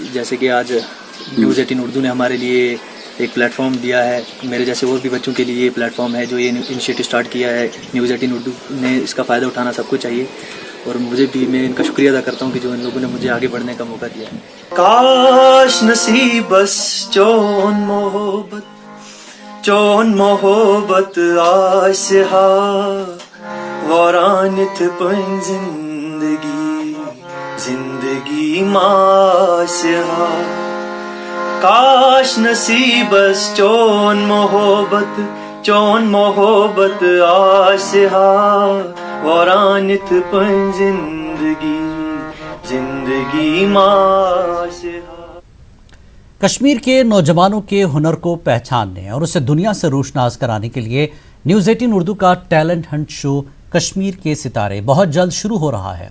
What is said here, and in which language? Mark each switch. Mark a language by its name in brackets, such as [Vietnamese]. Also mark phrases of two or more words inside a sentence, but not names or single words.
[Hindi] जैसे कि आज न्यूज़ 18 उर्दू ने हमारे लिए एक प्लेटफॉर्म दिया है, मेरे जैसे और भी बच्चों के लिए ये प्लेटफॉर्म है जो ये [English] initiative start [Hindi] किया है न्यूज़ 18 उर्दू ने। इसका फ़ायदा उठाना सबको चाहिए और मुझे भी, मैं इनका शुक्रिया अदा करता हूँ कि जो इन लोगों ने मुझे आगे बढ़ने का मौका दिया है। [Kashmiri] काश नसीबस चोन मोहब्बत आसहा वरानित पन जिंदगी मासहा। काश नसीबस चोन मोहब्बत आसहा वरानित पन जिंदगी मासहा। [Hindi] कश्मीर के नौजवानों के हुनर को पहचानने और उसे दुनिया से रोशनास कराने के लिए न्यूज़ 18 उर्दू का [English] talent hunt show [Hindi] कश्मीर के सितारे बहुत जल्द शुरू हो रहा है।